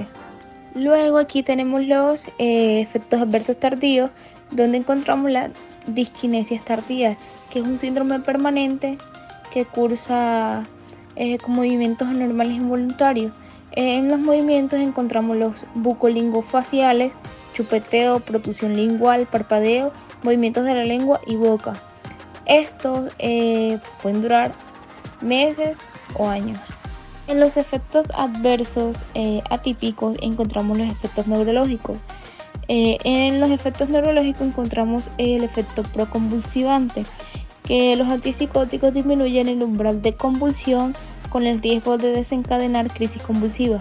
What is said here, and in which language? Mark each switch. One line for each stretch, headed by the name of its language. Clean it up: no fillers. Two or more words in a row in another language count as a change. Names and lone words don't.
Spanish: Luego aquí tenemos los efectos adversos tardíos, donde encontramos la disquinesia tardía, que es un síndrome permanente que cursa con movimientos anormales involuntarios. En los movimientos encontramos los bucolingofaciales, chupeteo, protusión lingual, parpadeo, movimientos de la lengua y boca. Estos pueden durar meses o años. En los efectos adversos atípicos encontramos los efectos neurológicos. En los efectos neurológicos encontramos el efecto proconvulsivante, que los antipsicóticos disminuyen el umbral de convulsión con el riesgo de desencadenar crisis convulsivas.